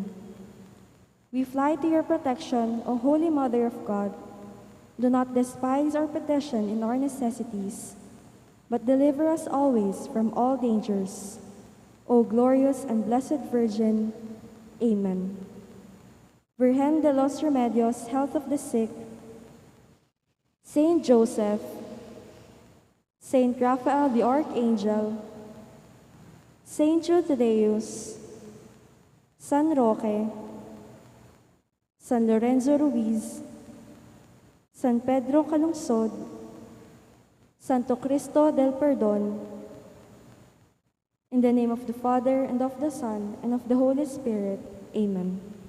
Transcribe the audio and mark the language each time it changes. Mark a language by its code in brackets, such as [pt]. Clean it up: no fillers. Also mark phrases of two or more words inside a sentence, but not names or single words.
[en] We fly to your protection, O Holy Mother of God. Do not despise our petition in our necessities, but deliver us always from all dangers. O glorious and blessed Virgin. Amen. 𝘗𝘢𝘳𝘦𝘢𝘴𝘗 de los Remedios, health of the sick, Saint Joseph, Saint Raphael the Archangel, Saint Jude Thaddeus, San Roque, San Lorenzo Ruiz, San Pedro Calungsod, Santo Cristo del Perdón, in the name of the Father, and of the Son, and of the Holy Spirit. Amen.